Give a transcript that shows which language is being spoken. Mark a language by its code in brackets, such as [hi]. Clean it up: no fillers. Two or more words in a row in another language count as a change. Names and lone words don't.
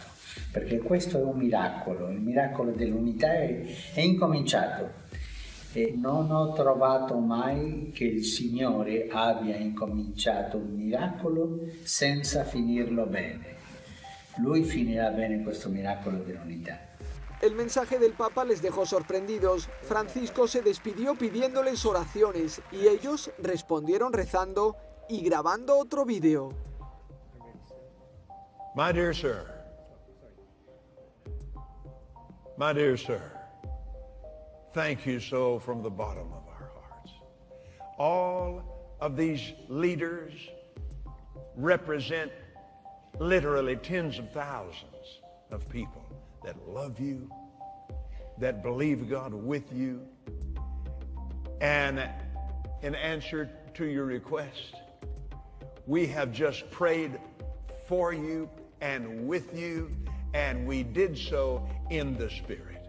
[it] Perché questo è un miracolo, il miracolo dell'unità è incominciato. E non ho trovato mai che il Signore abbia incominciato un miracolo senza finirlo bene. Lui finirá bene questo miracolo dell'unità. [es] El mensaje del Papa les dejó sorprendidos. Francisco se despidió pidiéndoles oraciones y ellos respondieron rezando y grabando otro vídeo. [en] My dear sir, thank you so from the bottom of our hearts. All of these leaders represent literally tens of thousands of people that love you, that believe God with you, and in answer to your request, we have just prayed for you and with you, and we did so in the Spirit.